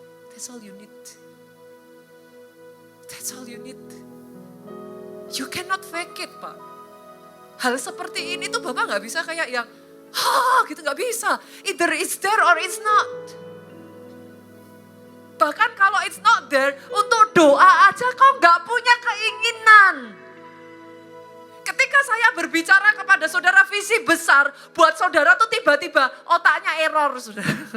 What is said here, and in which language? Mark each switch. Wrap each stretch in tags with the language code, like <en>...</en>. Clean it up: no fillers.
<en>That's all you need. That's all you need. You cannot fake it, Pak.</en> <id>Hal seperti ini tuh Bapak gak bisa kayak yang, gitu gak bisa.</id> <en>Either it's there or it's not.</en> <id>Bahkan kalau</id> <en>it's not there,</en> <id>untuk doa aja kau gak punya keinginan. Ketika saya berbicara kepada saudara visi besar, buat saudara tuh tiba-tiba otaknya error, saudara.</id>